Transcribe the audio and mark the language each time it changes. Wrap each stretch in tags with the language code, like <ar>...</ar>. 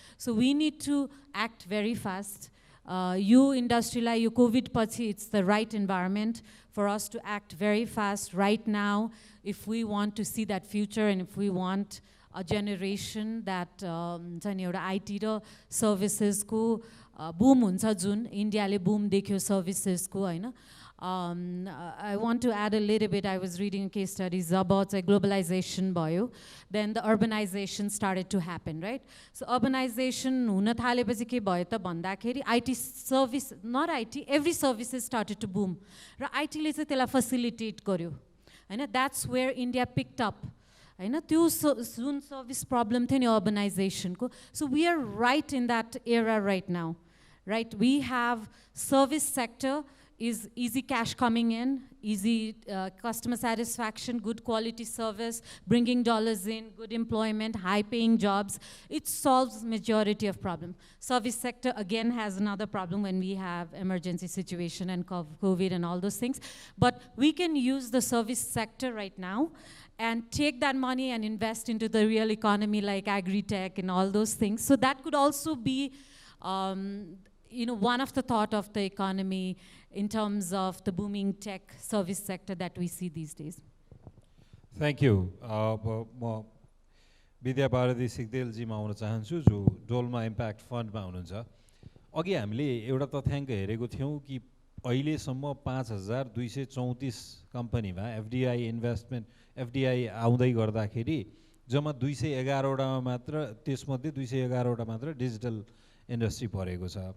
<en>So we need to act very fast.</en> <ne>यो इन्डस्ट्रीलाई यो covid पछि</ne> <en>it's the right environment for us to act very fast right now if we want to see that future and if we want a generation that</en> <ne>हुन्छ नि एउटा IT र सर्भिसेसको boom हुन्छ जुन इन्डियाले बुम देख्यो सर्भिसेसको हैन</ne> <en>I want to add a little bit. I was reading case studies about globalization भयो. Then the urbanization started to happen, right? So urbanization</en> <ne>हुन थालेपछि के भयो त भन्दाखेरि</ne> <en>IT service, not IT, every services started to boom.</en> <ne>र IT ले चाहिँ त्यसलाई facilitate गर्यो.</ne> <en>हैन that's where India picked up.</en> <ne>हैन त्यो जुन service problem थियो नि urbanization को.</ne> <en>So we are right in that era right now. Right? We have service sector is easy cash coming in, easy customer satisfaction, good quality service, bringing dollars in, good employment, high-paying jobs. It solves majority of problem. Service sector, again, has another problem when we have emergency situation and COVID and all those things. But we can use the service sector right now and take that money and invest into the real economy like agri-tech and all those things. So that could also be one of the thought of the economy in terms of the booming tech service sector that we see these days. Thank you.</en> <ne>म विद्याबारदी सिग्देलजीमा आउन चाहन्छु जो Dolma impact फन्डमा हुनुहुन्छ। अघि हामीले एउटा तथ्याङ्क हेरेको थियौँ कि अहिलेसम्म 5234 कम्पनीमा एफडिआई आउँदै गर्दाखेरि जम्मा 211 वटामा मात्र, त्यसमध्ये 211 वटा मात्र डिजिटल इन्डस्ट्री परेको छ।</ne>